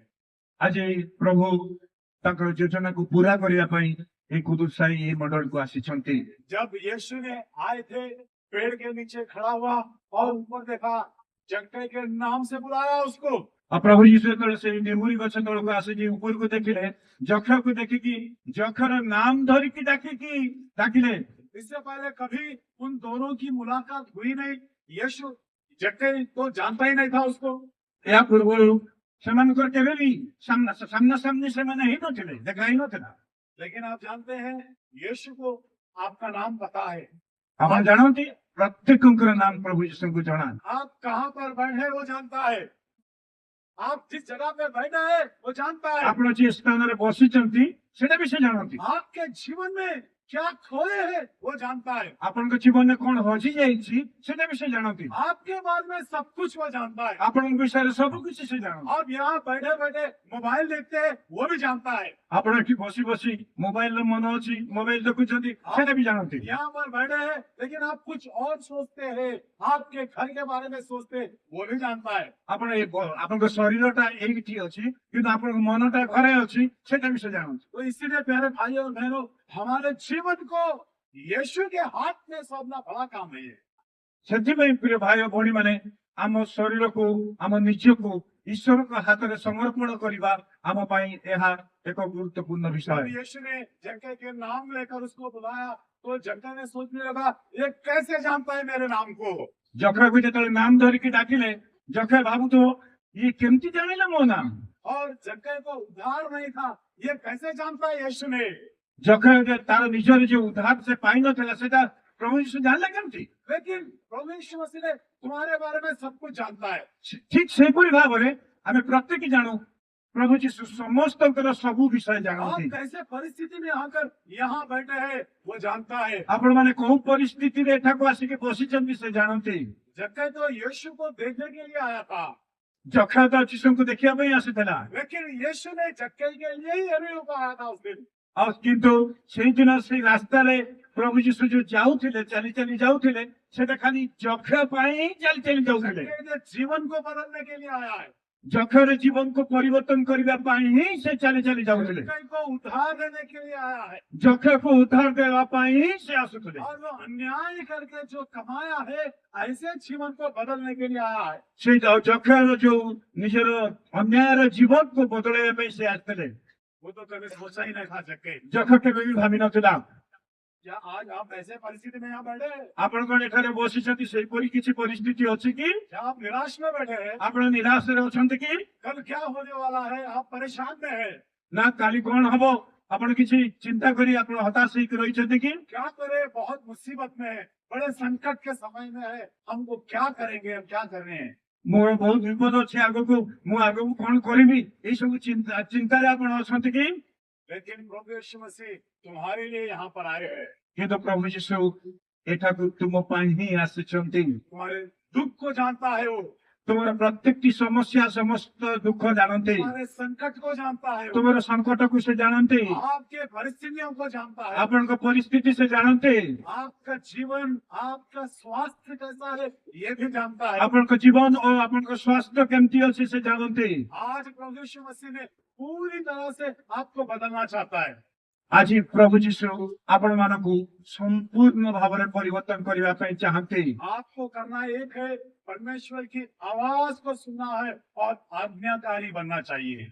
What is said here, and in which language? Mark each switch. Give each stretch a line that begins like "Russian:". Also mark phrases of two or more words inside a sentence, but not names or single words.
Odia: ଆଜି ପ୍ରଭୁ ତାଙ୍କର ଯୋଜନାକୁ ପୁରା କରିବା ପାଇଁ এই କୁଦୁସାଇ এই ମଣ୍ଡଳକୁ ଆସିଛନ୍ତି।
Hindi: जब यीशु ने आए थे, पेड़ के नीचे खड़ा हुआ और ऊपर देखा, जक्कई के नाम से बुलाया उसको।
Odia: ଆଉ ପ୍ରଭୁ ଯୀଶୁ ଯେତେବେଳେ ସେଇ ନିମୁରି ଗଛ ତଳକୁ ଆସିକି ଉପରକୁ ଦେଖିଲେ ଯକ୍ଷକୁ ଦେଖିକି ଯକ୍ଷର ନାମ ଧରିକି ଡାକିଲେ।
Hindi: इससे पहले कभी उन दोनों की मुलाकात हुई नहीं, यीशु जक्कई तो जानता ही नहीं था उसको।
Odia: ଏହା ପୂର୍ବରୁ ସେମାନଙ୍କର କେବେ ବି ସାମ୍ନା ସାମ୍ନି ସେମାନେ ହେଇନଥିଲେ ଦେଖା ହେଇନଥିଲା।
Hindi: लेकिन आप जानते हैं यीशु को आपका नाम पता है,
Odia: ଆପଣ ଜାଣନ୍ତି ପ୍ରତ୍ୟେକଙ୍କର ନାମ ପ୍ରଭୁ ଯୀଶୁଙ୍କୁ ଜଣା।
Hindi: आप कहाँ पर बैठे वो जानता है, आप जिस जगह पे बैठे हैं वो जानता है,
Odia: ଆପଣ ଯେ ସ୍ଥାନରେ ବସିଛନ୍ତି ସେଟା ବି ସେ ଜାଣନ୍ତି।
Hindi: आपके जीवन में क्या खोए हैं वो जानता है,
Odia: ଆପଣଙ୍କ ଜୀବନରେ କଣ ହଜି ଯାଇଛି ସେଟା ବି ସେ ଜାଣନ୍ତି।
Hindi: आपके बारे में सब कुछ वो जानता है।
Odia: ଆପଣଙ୍କ ବିଷୟରେ ସବୁ କିଛି ସେ ଜାଣନ୍ତି।
Hindi: आप यहाँ बैठे बैठे मोबाइल देखते हैं वो भी जानता है,
Odia: ଆପଣ ଏଠି ବସି ବସି ମୋବାଇଲର ମନ ଅଛି ମୋବାଇଲ ଦେଖୁଛନ୍ତି ସେଟା ବି ଜାଣନ୍ତି।
Hindi: यहाँ पर बैठे हैं लेकिन आप कुछ और सोचते हैं, आपके घर के बारे में सोचते हैं वो भी जानता है।
Odia: ଆପଣ ଆପଣଙ୍କ ଶରୀରଟା ଏଇଠି ଅଛି କିନ୍ତୁ ଆପଣଙ୍କ ମନଟା ଘରେ ଅଛି ସେଟା ବି ସେ ଜାଣନ୍ତି।
Hindi: तो इसीलिए प्यारे भाई और बहनों, हमारे जीवन को यीशु के हाथ में सौंपना बड़ा काम है।
Odia: ସେଥିପାଇଁ ପ୍ରିୟ ଭାଇ ଓ ଭଉଣୀ ମାନେ ଆମ ଶରୀରକୁ ଆମ ନିଜକୁ ଈଶ୍ୱରଙ୍କ ହାତରେ ସମର୍ପଣ କରିବା ଆମ ପାଇଁ ଏହା ଏକ ଗୁରୁତ୍ୱପୂର୍ଣ୍ଣ ବିଷୟ।
Hindi: जब यीशु ने जक्कई के नाम लेकर उसको बुलाया तो जक्कई ने सोचने लगा, ये कैसे जानता है मेरे नाम को।
Odia: ଯକ୍ଷକୁ ଯେତେବେଳେ ନାମ ଧରିକି ଡାକିଲେ ଯକ୍ଷ ଭାବୁଥିବ ଇଏ କେମିତି ଜାଣିଲା ମୋ ନାମ।
Hindi: और जक्कई को उद्धार नहीं था, ये कैसे जानता है यीशु ने।
Odia: ଯକ୍ଷ ତାର ନିଜର ଯୋଉ ଉଦ୍ଧାର ସେ ପାଇନଥିଲା ସେଟା ପ୍ରଭୁ ଯୀଶୁ ଜାଣିଲେ କେମିତି।
Hindi: लेकिन प्रभु यीशु मसीह ने तुम्हारे बारे में सब कुछ जानता है।
Odia: ଠିକ ସେହିପରି ଭାବରେ ଆମେ ପ୍ରତ୍ୟେକ ଜାଣୁ ପ୍ରଭୁ ଯୀଶୁ ସମସ୍ତଙ୍କର ସବୁ ବିଷୟ
Hindi: आप
Odia: ଜାଣନ୍ତି।
Hindi: कैसे परिस्थिति में आकर यहाँ बैठे हैं वो जानता है।
Odia: ଆପଣ ମାନେ କୋଉ ପରିସ୍ଥିତିରେ ଏଠାକୁ ଆସିକି ବସିଛନ୍ତି ସେ ଜାଣନ୍ତି।
Hindi: जक्कई तो यीशु को देखने के लिए आया था,
Odia: ଯକ୍ଷ ତ ଯୀଶୁଙ୍କୁ ଦେଖିବା ପାଇଁ ଆସିଥିଲା
Hindi: लेकिन यीशु ने जक्कई के लिए ही एरियो को आया था उस दिन।
Odia: ଆଉ କିନ୍ତୁ ସେଇଦିନ ସେଇ ରାସ୍ତାରେ ପ୍ରଭୁ ଯୀଶୁ ଯୋଉ ଯାଉଥିଲେ ଚାଲି ଚାଲି ଯାଉଥିଲେ ସେଟା ଖାଲି ଯକ୍ଷ ପାଇଁ ହିଁ ଚାଲି ଚାଲି ଯାଉଥିଲେ।
Hindi: जक्कई ने जीवन को बदलने के लिए आया है,
Odia: ଯକ୍ଷର ଜୀବନକୁ ପରିବର୍ତ୍ତନ କରିବା ପାଇଁ ହିଁ ସେ ଚାଲି ଚାଲି ଯାଉଥିଲେ।
Hindi: जक्कई को उद्धार देने के लिए आया है।
Odia: ଯକ୍ଷକୁ ଉଦ୍ଧାର ଦେବା ପାଇଁ ହିଁ ସେ ଆସୁଥିଲେ।
Hindi: और वो अन्याय करके जो कमाया है ऐसे जीवन को बदलने के लिए आया है।
Odia: ସେ ଯକ୍ଷର ଯୋଉ ନିଜର ଅନ୍ୟାୟର ଜୀବନକୁ ବଦଳାଇବା ପାଇଁ ସେ ଆସିଥିଲେ।
Hindi: वो तो कभी सोचा ही नहीं था जक्कई।
Odia: ଯକ୍ଷ କେବେ ବି ଭାବି ନଥିଲା।
Hindi: क्या आज आप ऐसे परिस्थिति में यहाँ बैठे हैं?
Odia: ଆପଣ କଣ ଏଠାରେ ବସିଛନ୍ତି ସେହିପରି କିଛି ପରିସ୍ଥିତି ଅଛି କି?
Hindi: क्या आप निराश में बैठे हैं?
Odia: ଆପଣ ନିରାଶରେ ଅଛନ୍ତି କି?
Hindi: कल क्या होने वाला है, आप परेशान में हैं?
Odia: ନା କାଲି କଣ ହବ ଆପଣ କିଛି ଚିନ୍ତା କରି ଆପଣ ହତାଶ ହେଇକି ରହିଛନ୍ତି କି?
Hindi: क्या करे, बहुत मुसीबत में है, बड़े संकट के समय में है, हमको क्या करेंगे, हम क्या कर रहे हैं।
Odia: ମୋର ବହୁତ ବିପଦ ଅଛି ଆଗକୁ ମୁଁ ଆଗକୁ କଣ କରିବି ଏଇ ସବୁ ଚିନ୍ତାରେ ଆପଣ ଅଛନ୍ତି କି?
Hindi: लेकिन प्रभु यीशु मसीह तुम्हारे लिए यहाँ पर आए हैं।
Odia: କିନ୍ତୁ ପ୍ରଭୁ ଯୀଶୁ ଏଠାକୁ ତୁମ ପାଇଁ ହିଁ ଆସିଛନ୍ତି।
Hindi: तुम्हारे दुख को जानता है वो,
Odia: ତୁମର ପ୍ରତ୍ୟେକଟି ସମସ୍ୟା ସମସ୍ତ ଦୁଃଖ ଜାଣନ୍ତି।
Hindi: तुम्हारे संकट को जानता है वो,
Odia: ତୁମର ସଙ୍କଟକୁ ସେ ଜାଣନ୍ତି।
Hindi: आपके परिस्थितियों को जानता है,
Odia: ଆପଣଙ୍କ ପରିସ୍ଥିତି ସେ ଜାଣନ୍ତି।
Hindi: आपका जीवन, आपका स्वास्थ्य कैसा है ये भी जानता है।
Odia: ଆପଣଙ୍କ ଜୀବନ ଓ ଆପଣଙ୍କ ସ୍ୱାସ୍ଥ୍ୟ କେମିତି ଅଛି ସେ ଜାଣନ୍ତି।
Hindi: आज प्रभु यीशु मसीह ने पूरी तरह से आपको बदलना चाहता है।
Odia: ଆଜି ପ୍ରଭୁ ଯୀଶୁ ଆପଣ ମାନଙ୍କୁ ସମ୍ପୂର୍ଣ୍ଣ ଭାବ ମେଁ ପରିବର୍ତ୍ତନ କରନେ ଚାହତେ।
Hindi: आपको करना एक है, परमेश्वर की आवाज को सुनना है और आज्ञाकारी बनना चाहिए।